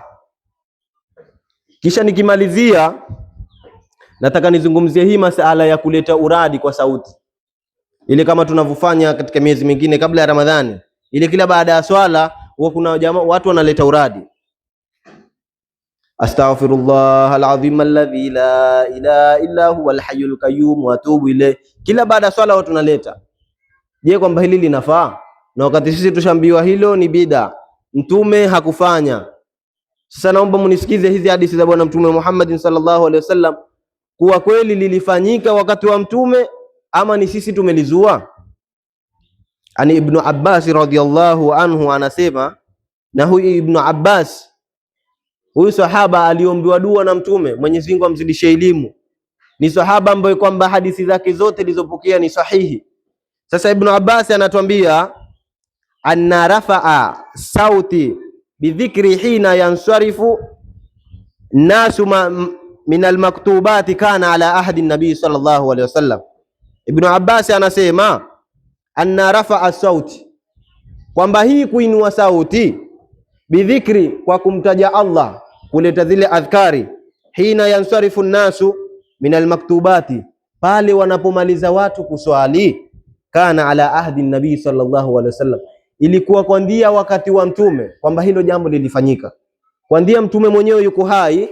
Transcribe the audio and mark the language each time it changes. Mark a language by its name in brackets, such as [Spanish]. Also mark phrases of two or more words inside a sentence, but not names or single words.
[Swahili] Kisha nikimalizia nataka nizungumzie hii masala ya kuleta uradi kwa sauti, ile kama tunavyofanya katika miezi mingine kabla ya Ramadhani, ile kila baada ya swala huwa kuna jamaa watu wanaleta uradi, [Arabic] أستغفر الله العظيم الذي لا إله إلا هو الحي القيوم وأتوب إليه. [Swahili] Kila baada ya swala watu wanaleta. Je, kwamba hili linafaa? Na wakati sisi tushambiwa hilo ni bid'a, mtume hakufanya. Sasa naomba munisikize hizi hadithi za bwana mtume Muhammad [Arabic] صلى الله عليه وسلم, [Swahili] kuwa kweli lilifanyika wakati wa mtume ama ni sisi tumelizua. Ani Ibn Abbas [Arabic] رضي الله عنه [Swahili] anasema, na huyu Ibn Abbas, huyu sahaba aliombiwa dua na mtume, Mwenyezi Mungu amzidishie elimu, ni sahaba ambaye kwamba hadithi zake zote zilizopokea ni sahihi. Sasa Ibn Abbas anatuambia [Arabic] أن رفع الصوت بالذكر حين ينصرف الناس من المكتوبة كان على عهد النبي صلى الله عليه وسلم. [Swahili] Ibn Abbas anasema [Arabic] أن رفع الصوت, [Swahili] kwamba hii kuinua sauti bidhikri, kwa kumtaja Allah, kuleta zile adhkari, [Arabic] حين ينصرف الناس من المكتوبة, [Swahili] pale wanapomaliza watu kuswali, [Arabic] كان على عهد النبي صلى الله عليه وسلم, [Swahili] ilikuwa kwandia wakati wa mtume, kwamba hilo jambo lilifanyika kwandia mtume mwenyewe yuko hai.